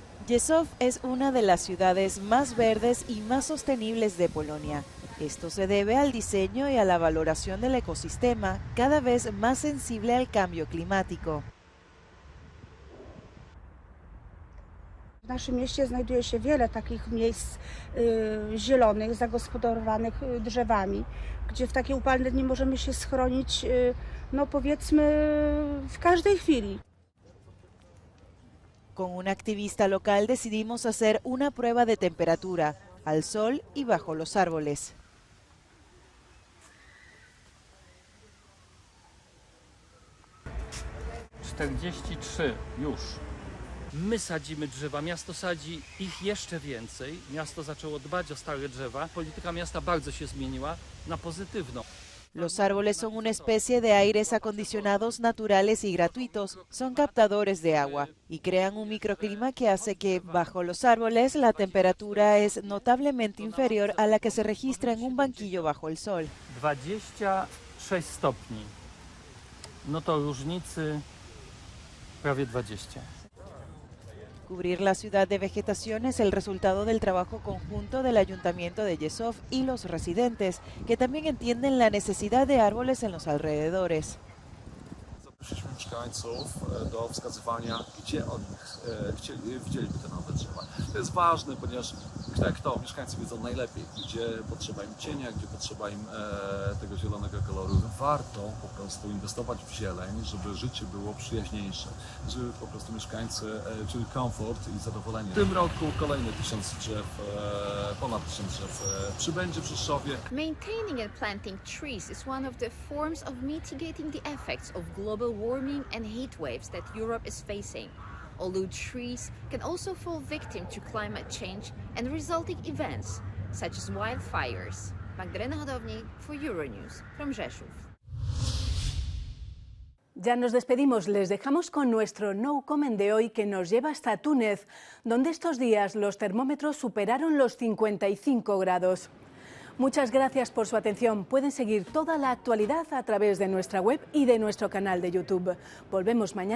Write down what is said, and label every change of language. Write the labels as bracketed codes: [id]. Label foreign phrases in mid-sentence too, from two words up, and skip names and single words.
[es] Rzeszów es una de las ciudades más verdes y más sostenibles de Polonia. Esto se debe al diseño y a la valoración del ecosistema, cada vez más sensible al cambio climático. [pl] W naszym mieście znajduje się wiele takich miejsc zielonych, zagospodarowanych drzewami, gdzie w takie upalne dni możemy się schronić, no powiedzmy, w każdej chwili. [es] Con un activista local decidimos hacer una prueba de temperatura, al sol y bajo los árboles. [pl] już. My sadzimy drzewa, miasto sadzi ich jeszcze więcej. Miasto zaczęło dbać o stare drzewa. Polityka miasta bardzo się zmieniła na pozytywną. [es] Los árboles son una especie de aires acondicionados naturales y gratuitos. Son captadores de agua y crean un microclima que hace que bajo los árboles la temperatura es notablemente inferior a la que se registra en un banquillo bajo el sol. [pl] 26 stopni. No to różnicy prawie 20. [es] Cubrir la ciudad de vegetación es el resultado del trabajo conjunto del Ayuntamiento de Rzeszów y los residentes, que también entienden la necesidad de árboles en los alrededores. [pl] Zaprosiliśmy mieszkańców do wskazywania, gdzie oni widzieliby te nowe drzewa. To jest ważne, ponieważ mieszkańcy wiedzą najlepiej, gdzie potrzeba im cienia, gdzie potrzeba im tego zielonego koloru. Warto po prostu inwestować w zieleń, żeby życie było przyjaźniejsze, żeby po prostu mieszkańcy czuli komfort i zadowolenie. W tym roku kolejne 1000 drzew, ponad 1000 drzew przybędzie w Rzeszowie. [en] Maintaining and planting trees is one of the forms of mitigating the effects of global warming and heat waves that Europe is facing. Although trees can also fall victim to climate change and resulting events, such as wildfires. Magdalena Hodownik for Euronews from Rzeszów. [es] Ya nos despedimos, les dejamos con nuestro No Comment de hoy que nos lleva hasta Túnez, donde estos días los termómetros superaron los 55 grados. Muchas gracias por su atención. Pueden seguir toda la actualidad a través de nuestra web y de nuestro canal de YouTube.